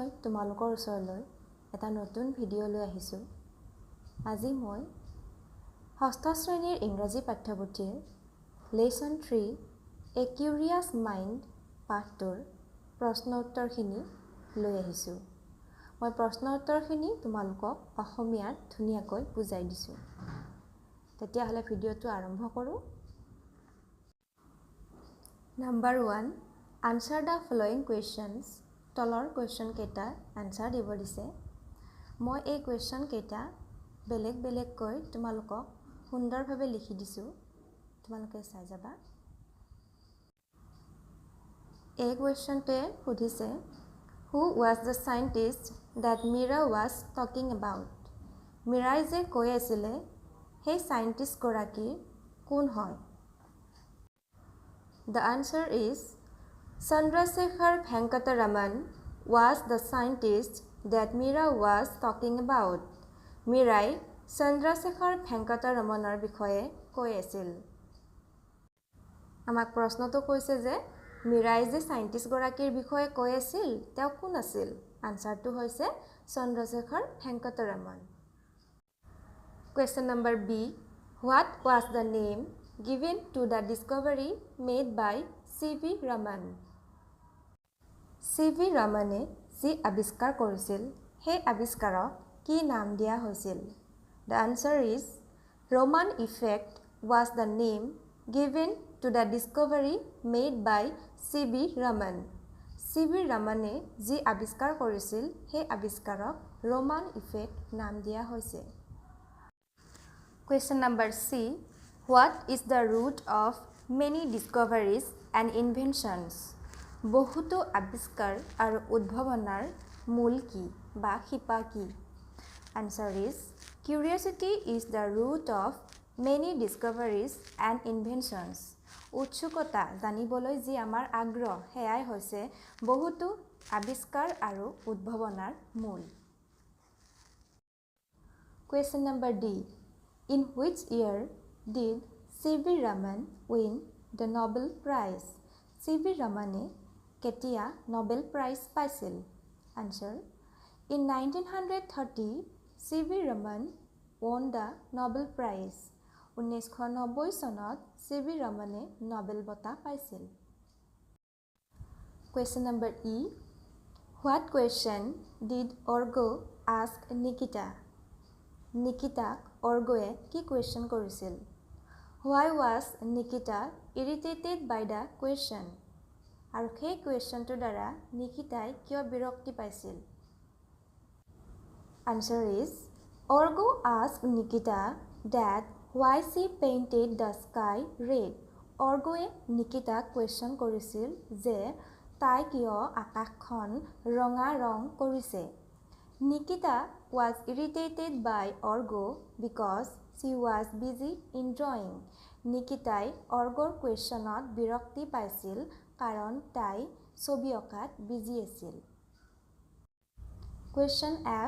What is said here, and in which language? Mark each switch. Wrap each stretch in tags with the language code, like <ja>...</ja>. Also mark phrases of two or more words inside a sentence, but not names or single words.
<as>তোমালোকৰ ওচৰলৈ এটা নতুন ভিডিঅ' লৈ আহিছো আজি মই ষষ্ঠ শ্ৰেণীৰ ইংৰাজী পাঠ্যপুথিৰ লেসন 3 ACuriousMind পাঠটোৰ প্ৰশ্ন উত্তৰখিনি লৈ আহিছো মই প্ৰশ্ন উত্তৰখিনি তোমালোকক অসমীয়াত ধুনীয়াকৈ বুজাই দিছো তেতিয়াহলে ভিডিঅ'টো আৰম্ভ কৰো</as> <en>Number 1 Answer the following questions</en> <as>তলৰ কোৱেশ্চন কেইটা আনসাৰ দিব দিছে মই এই কোৱেশ্চন কেইটা বেলেগ কৈ তোমালোকক সুন্দৰভাৱে লিখি দিছো তোমালোকে চাই যাবা এই কোৱেশ্চনটোৱে সুধিছে</as> <en>Who was the scientist that Mira was talking about</en> <as>মিৰাই যে কৈ আছিল Hey scientist গৰাকী কোন হয়</as> <en>The answer is Chandrasekhar Venkata Raman was the scientist that Mira was talking about</en> <as>Mirai Chandrasekhar Venkata Ramanar বিষয়ে কৈ আছিল আমাক প্ৰশ্নটো কৈছে যে মিৰাই যে সাইন্টিস্ট গৰাকীৰ বিষয়ে কৈ আছিল তেওঁ কোন আছিল আনসাৰটো হৈছে Chandrasekhar Venkata Raman</as> <en>Question number B. What was the name given to the discovery made by C.V. Raman?</en> <as>C.V. Ramane যি আৱিষ্কাৰ কৰিছিল সেই আৱিষ্কাৰক কি নাম দিয়া হৈছিল</as> <en>The answer is Raman effect was the name given to the discovery made by C.V. Raman.</en> <as>C.V. Ramane যি আৱিষ্কাৰ কৰিছিল সেই আৱিষ্কাৰক Raman effect নাম দিয়া হৈছে</as> <en>Question number C. What is the root of many discoveries and inventions?</en> <as>বহুতো আৱিষ্কাৰ আৰু উদ্ভাৱনৰ মূল কি বা শিপা কি?</as> <en>Answer is Curiosity is the root of many discoveries and inventions.</en> <as>উৎসুকতা জানিবলৈ যি আমাৰ আগ্ৰহ হেয়াই হৈছে বহুতো আৱিষ্কাৰ আৰু উদ্ভাৱনৰ মূল</as> <en>Question number D. In which year did C.V. Raman win the Nobel Prize?</en> <as>C.V. Ramane কেতিয়া Nobel Prize পাইছিল?</as> <en>Answer. In 1930, C.V. Raman won the Nobel Prize.</en> <as>1990 চনত C.V. Ramane Nobel বঁটা পাইছিল।</as> <en>Question number E. What question did Orgo ask Nikita?</en> <as>Nikitaক Orgoe কি question কৰিছিল?</as> <en>Why was Nikita irritated by the question?</en> <as>আৰু সেই questionটো দ্বাৰা Nikitai কিয় বিৰক্তি পাইছিল?</as> <en>Answer is Orgo asked Nikita that why she painted the sky red.</en> <as>Orgoe Nikitaক question কৰিছিল যে তাই কিয় আকাশখন ৰঙা ৰং কৰিছে?</as> <en>Nikita was irritated by Orgo because she was busy in drawing.</en> <as>Nikitai Orgor questionত বিৰক্তি পাইছিল কাৰণ তাই ছবি অঁকাত বিজি আছিল।</as> <en>Question F.</en>